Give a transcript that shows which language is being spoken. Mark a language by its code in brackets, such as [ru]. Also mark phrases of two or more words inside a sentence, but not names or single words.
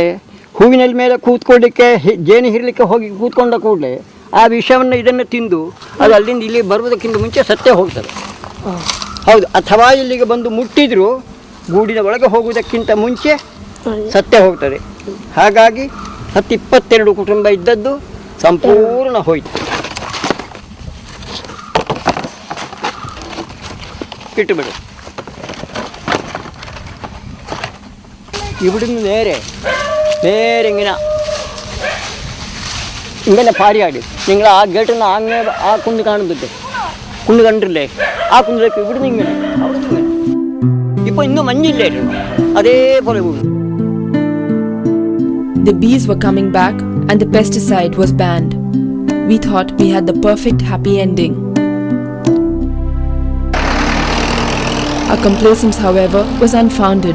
[kn] ಹೂವಿನ ಮೇಲೆ ಕೂತ್ಕೊಳ್ಳಿಕ್ಕೆ, ಜೇನು ಹಿರಲಿಕ್ಕೆ ಹೋಗಿ ಕೂತ್ಕೊಂಡ ಕೂಡಲೇ ಆ ವಿಷವನ್ನು ಇದನ್ನು ತಿಂದು ಅದು ಅಲ್ಲಿಂದ ಇಲ್ಲಿ ಬರುವುದಕ್ಕಿಂತ ಮುಂಚೆ ಸತ್ತೇ ಹೋಗ್ತದೆ. ಹೌದು, ಅಥವಾ ಇಲ್ಲಿಗೆ ಬಂದು ಮುಟ್ಟಿದ್ರು ಗೂಡಿನ ಒಳಗೆ ಹೋಗುವುದಕ್ಕಿಂತ ಮುಂಚೆ ಸತ್ತೇ ಹೋಗ್ತದೆ. ಹಾಗಾಗಿ 10-22 ಕುಟುಂಬ ಇದ್ದದ್ದು ಸಂಪೂರ್ಣ ಹೋಯಿತು. [ml] ഇട്ടുവിടും. ഇവിടുന്ന് നേരെ ഇങ്ങനെ പാരിയാടി നിങ്ങൾ ആ ഗേട്ടിൽ നിന്ന് അങ്ങേ ആ കുന്ന് കാണുന്നില്ലേ, കുന്ന് കണ്ടില്ലേ, ആ കുന്നിലേക്ക് ഇവിടുന്ന് ഇങ്ങനെ അവിടെ നിന്ന് ഇപ്പോൾ ഇന്ന് മഞ്ഞില്ലായിരുന്നു, അതേപോലെ പോകും. [en] The bees were coming back and the pesticide was banned. We thought we had the perfect happy ending. Our complacence, however, was unfounded.